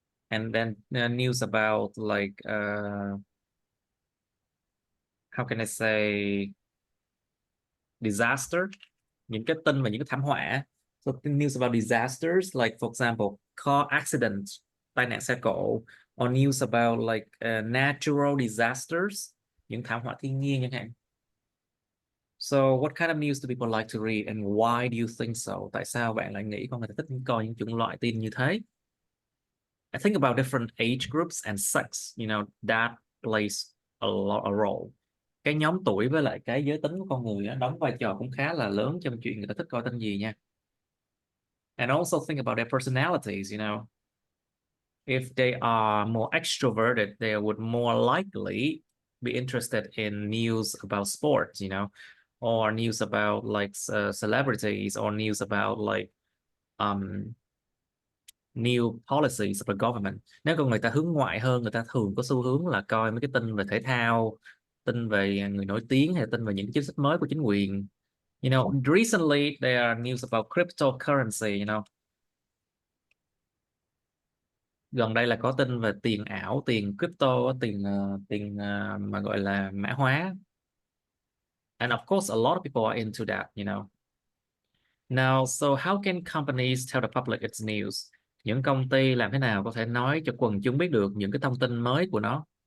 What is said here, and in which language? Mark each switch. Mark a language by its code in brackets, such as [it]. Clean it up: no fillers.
[en] And then news about like how can I say, disaster, [vi] những cái tin về những cái thảm họa. [en] So news about disasters, like for example, car accident, [vi] tai nạn xe cộ, [en] or news about like natural disasters, [vi] những thảm họa thiên nhiên chẳng hạn. [en] So what kind of news do people like to read and why do you think so? [vi] Tại sao bạn lại nghĩ con người ta thích coi những chủng loại tin như thế? [en] I think about different age groups and sex, you know, that plays a role. [vi] Cái nhóm tuổi với lại cái giới tính của con người đó, đóng vai trò cũng khá là lớn trong chuyện người ta thích coi tin gì nha. [en] And also think about their personalities, you know. If they are more extroverted, they would more likely be interested in news about sports, you know, or news about like celebrities, or news about like new policies of the government. [vi] Nếu con người ta hướng ngoại hơn, người ta thường có xu hướng là coi mấy cái tin về thể thao, tin về người nổi tiếng, hay tin về những chính sách mới của chính quyền. [en] You know, recently there are news about cryptocurrency, you know. [vi] Gần đây là có tin về tiền ảo, tiền crypto, tiền mà gọi là mã hóa. [en] And of course, a lot of people are into that, you know. Now, so how can companies tell the public its news? [vi] Những công ty làm thế nào có thể nói cho quần chúng biết được những cái thông tin mới của nó?